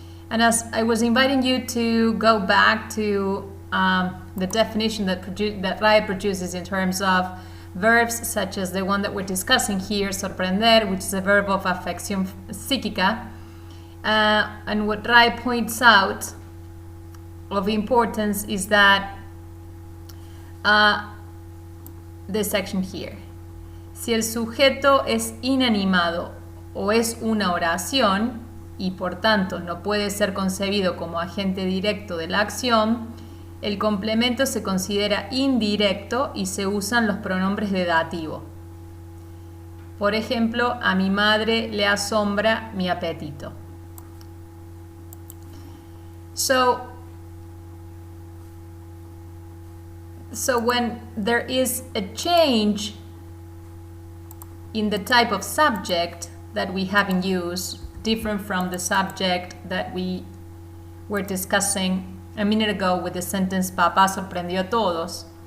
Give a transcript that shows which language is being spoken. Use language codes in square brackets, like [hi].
[en] And as I was inviting you to go back to the definition that RAE produces in terms of verbs such as the one that we're discussing here, sorprender, which is a verb of afección psíquica, and what RAE points out of importance is that this section here. [es] Si el sujeto es inanimado o es una oración y por tanto no puede ser concebido como agente directo de la acción, el complemento se considera indirecto y se usan los pronombres de dativo. Por ejemplo, a mi madre le asombra mi apetito. [en] So when there is a change in the type of subject that we have in use, different from the subject that we were discussing a minute ago with the sentence [es] Papá sorprendió a todos.